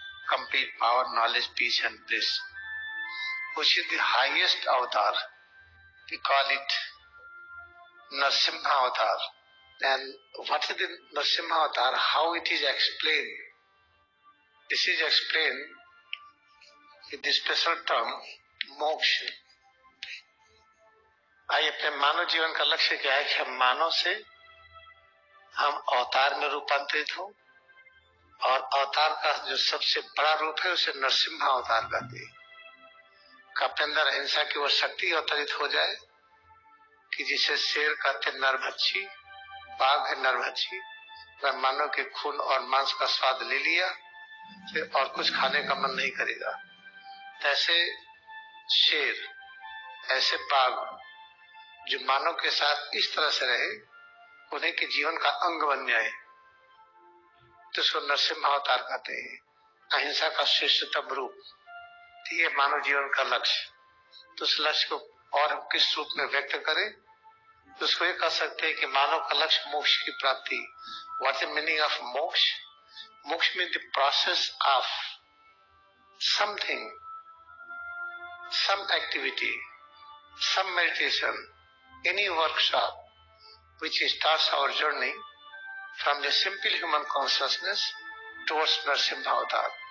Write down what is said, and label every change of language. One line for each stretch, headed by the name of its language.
English: complete power, knowledge, peace and bliss, which is the highest avatar. We call it Narsimha avatar. And what is the Narsimha avatar? How it is explained? This is explained with the special term moksha.
Hindi: आइए, अपने मानव जीवन का लक्ष्य क्या है कि हम मानव से हम अवतार में रूपांतरित हो, और अवतार का जो सबसे बड़ा रूप है उसे नरसिम्हा अवतार कहते हैं। अपने अंदर अहिंसा की वो शक्ति अवतरित हो जाए कि जिसे शेर कहते नरभक्षी, बाघ है नरभक्षी, वह मानव के खून और मांस का स्वाद ले लिया फिर और कुछ खाने का मन नहीं करेगा। ऐसे शेर, ऐसे बाघ जो मानव के साथ इस तरह से रहे, उन्हें के जीवन का अंग बन जाए, तो उसको नरसिम्हा अवतार कहते हैं। अहिंसा का श्रेष्ठतम रूप, ये मानव जीवन का लक्ष्य। तो उस लक्ष्य को और हम किस रूप में व्यक्त करें, तो उसको ये कह सकते हैं कि मानव का लक्ष्य मोक्ष की प्राप्ति।
English: What is meaning of moksha? Moksha mean the process of something, some activity, some meditation, any workshop which starts our journey from the simple human consciousness towards Narsimha Avatar.